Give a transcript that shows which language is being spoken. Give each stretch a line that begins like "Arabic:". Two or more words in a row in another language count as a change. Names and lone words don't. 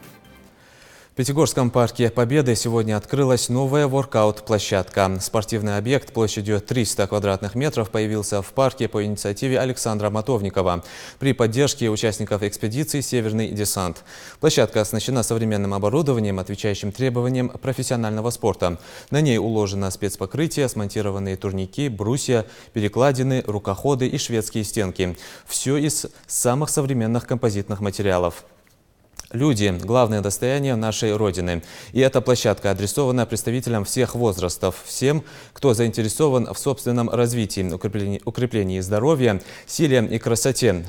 Russian: В Пятигорском парке Победы сегодня открылась новая воркаут-площадка. Спортивный объект площадью 300 квадратных метров появился в парке по инициативе Александра Матовникова при поддержке участников экспедиции «Северный десант». Площадка оснащена современным оборудованием, отвечающим требованиям профессионального спорта. На ней уложено спецпокрытие, смонтированные турники, брусья, перекладины, рукоходы и шведские стенки. Все из самых современных композитных материалов. Люди – главное достояние нашей Родины. И эта площадка адресована представителям всех возрастов, всем, кто заинтересован в собственном развитии, укреплении здоровья, силе и красоте.